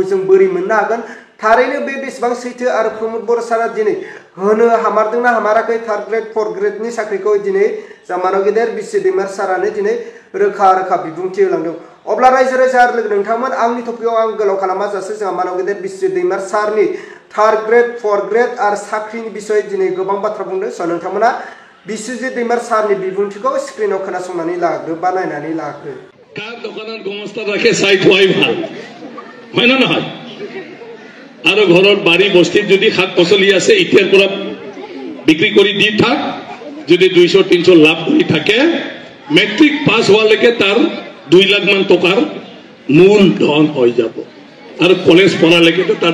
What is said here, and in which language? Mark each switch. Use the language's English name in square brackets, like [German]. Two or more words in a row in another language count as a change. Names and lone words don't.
[Bodo] जों बोरै मोननो हागोन थारैनो बे बेसेबां सैथो आरो प्रमोद बर' सारा दिनै होनो हामारदोंना हामाराखै 3rd ग्रेड 4th ग्रेडनि साख्रिखौ दिनै जामानाव गेदेर बिश्री दैमार सारानो दिनै रोखा बिबुंथि होलांदों अब्ला रायजो राजा आरो लोगो नोंथांमोन आंनि टपिकआव आं गोलाव खालामाजासे जामानाव गेदेर बिश्री दैमार सारनि 3rd ग्रेड 4th ग्रेड आरो साख्रिनि बिसय दिनै गोबां बाथ्रा बुंदों स' नोंथांमोना बिश्री दैमार सारनि बिबुंथिखौ स्क्रिनाव खोनासंनानै लाग्रो बा नायनानै लाग्रो [Assamese] কাৰ দোকানত গোমস্তা ৰাখে চাই থোৱাই ভাল হয় না নহয় আৰু ঘৰৰ বাড়ি বস্তিত যদি শাক পাচলি আছে ইতিয়াৰ পৰা বিক্ৰী কৰি দি থাক যদি 200-300 লাভ কৰি থাকে মেট্ৰিক পাছ হোৱালৈকে তাৰ 2 লাখ মান টকাৰ মূল ধন হৈ যাব আৰু কলেজ পঢ়ালৈকে তাৰ